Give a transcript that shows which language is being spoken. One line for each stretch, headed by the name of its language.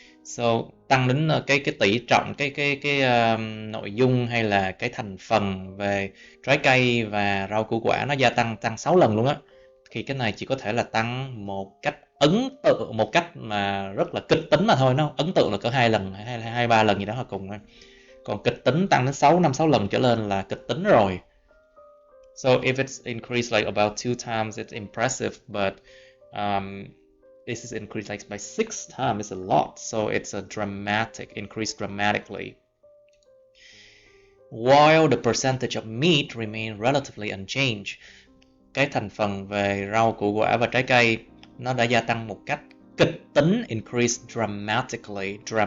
Vietnamese: So tăng đến cái tỷ trọng, cái nội dung hay là cái thành phần về trái cây và rau củ quả nó gia tăng 6 lần luôn á. Thì cái này chỉ có thể là tăng một cách ấn tượng, một cách mà rất là kịch tính mà thôi. Nó ấn tượng là cỡ 2 lần hay 3 lần gì đó là cùng thôi. Còn kịch tính tăng đến 6 lần trở lên là kịch tính rồi.
English: So if it's increased like about 2 times, it's impressive, but this is increased like by 6 times, it's a lot. So it's a dramatic increase dramatically. While the percentage of meat remain relatively unchanged.
Vietnamese: Cái thành phần về rau củ quả và trái cây nó đã gia tăng một cách kịch tính,
English: increase dramatically.